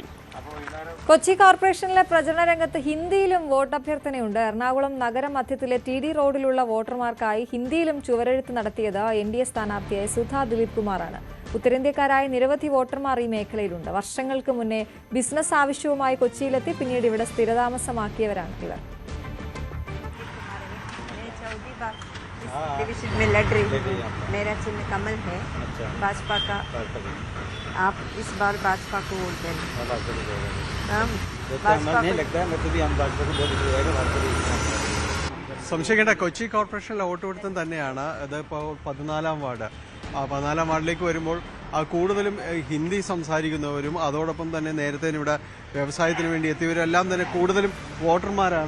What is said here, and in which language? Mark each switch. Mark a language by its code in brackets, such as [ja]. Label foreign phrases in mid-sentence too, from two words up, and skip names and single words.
[ml] കൊച്ചി കോർപ്പറേഷനിലെ പ്രചരണ രംഗത്ത് ഹിന്ദിയിലും വോട്ട് അഭ്യർത്ഥനയുണ്ട്. എറണാകുളം നഗരമധ്യത്തിലെ TD റോഡിലുള്ള വോട്ടർമാർക്കായി ഹിന്ദിയിലും ചുവരെഴുത്ത് നടത്തിയത് NDA സ്ഥാനാർത്ഥിയായ സുധാ ദിലീപ് കുമാറാണ്. ഉത്തരേന്ത്യക്കാരായ നിരവധി വോട്ടർമാർ ഈ മേഖലയിലുണ്ട്. വർഷങ്ങൾക്ക് മുന്നേ ബിസിനസ് ആവശ്യവുമായി കൊച്ചിയിലെത്തി പിന്നീട് ഇവിടെ സ്ഥിരതാമസമാക്കിയവരാണ് ഇവർ. [hi] डिवीजन में लड़ रही हूँ. मेरा चिन्ह कमल है, भाजपा का. आप इस बार भाजपा को वोट देना. [ml] സംശയിക്കേണ്ട കൊച്ചി കോർപ്പറേഷനിലെ വോട്ടുപിടുത്തം തന്നെയാണ്. ഇതിപ്പോൾ 14-ാം വാർഡ്. 14-ാം വാർഡിലേക്ക് വരുമ്പോൾ കൂടുതലും ഹിന്ദി സംസാരിക്കുന്നവരും അതോടൊപ്പം തന്നെ നേരത്തെ ഇവിടെ വ്യവസായത്തിന് വേണ്ടി എത്തിയവരെല്ലാം തന്നെ കൂടുതലും വോട്ടർമാരാണ്.